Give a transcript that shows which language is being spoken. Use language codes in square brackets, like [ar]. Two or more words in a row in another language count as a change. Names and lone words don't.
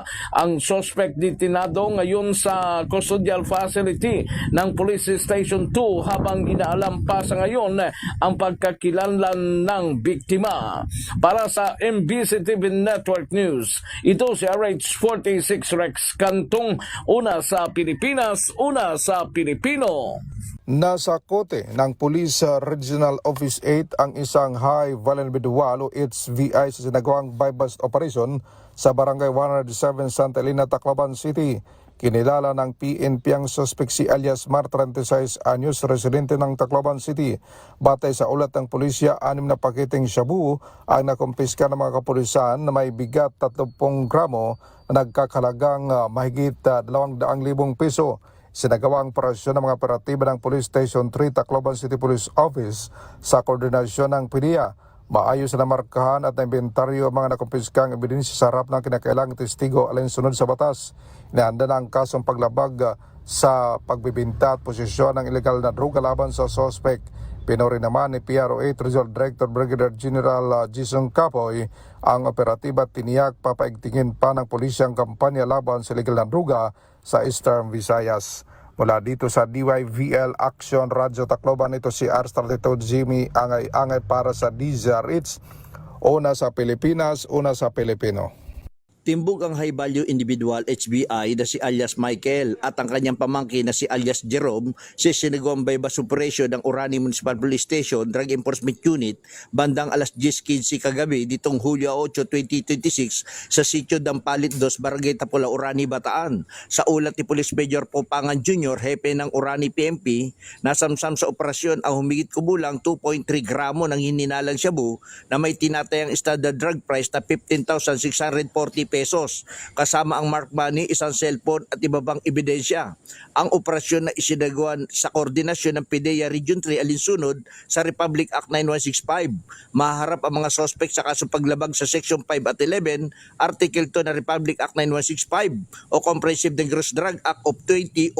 [tl] Ang suspect detinado ngayon sa [en] custodial facility [tl] ng Police Station 2 habang inaalam pa sa ngayon ang pagkakilanlan ng biktima. Para sa MBC TV Network News, ito si RH46 Rex Cantong, una sa Pilipinas, una sa Pilipino. Nasa kote ng Police Regional Office 8 ang isang [en] high volume individual [tl] o HVI sa sinagawang [en] buy-bust operation [tl] sa Barangay 107 Santa Elena, Tacloban City. Kinilala ng PNP ang suspect si alias Mar, 36 anyos, residente ng Tacloban City. Batay sa ulat ng pulisya, 6 na paketeng shabu ang nakumpiska ng mga kapulisan na may bigat 30 gramo na nagkakalagang mahigit 200,000 piso. Sinagawang operasyon ng mga operatiba ng Police Station 3 Tacloban City Police Office sa koordinasyon ng PDEA. Maayos na markahan at inventaryo ang mga nakumpiskang ebidensya sa harap ng kinakailangang testigo alinsunod sa batas. Inihanda na ang kasong paglabag sa pagbibinta at posisyon ng ilegal na droga laban sa suspect. Pinuri naman ni PRO8 Regional Director Brigadier General Jason Capoy ang operatiba at tiniyak papaigtingin pa ng pulisya ang kampanya laban sa ilegal na droga sa Eastern Visayas. Mula dito sa DYVL Action Radyo Tacloban, ito si R32 Jimmy Angay para sa DZRH. Una sa Pilipinas, una sa Pilipino. Timbog ang [en] high-value individual [tl] HBI na si alias Michael at ang kanyang pamangkin na si alias Jerome sa sinagawang [en] buy-bust operation [tl] ng Orani Municipal Police Station Drug Enforcement Unit bandang alas 10:15 kagabi ditong Hulyo 8, 2026 sa Sitio Dampalit 2, Barangay Tapula, Orani, Bataan. Sa ulat ni Police Major Popangan Jr., hepe ng Orani PNP, nasamsam sa operasyon ang humigit kumulang 2.3 gramo ng hininalang shabu na may tinatayang [en] standard drug price [tl] na 15,640 pesos, kasama ang [en] mark money, [tl] isang cellphone at iba pang ebidensya. Ang operasyon na isinagawa sa koordinasyon ng PDEA Region 3 alinsunod sa Republic Act 9165. Maharap ang mga suspect sa kasong paglabag sa Section 5 at 11, Article 2 ng Republic Act 9165 o Comprehensive Dangerous Drug Act of 2002.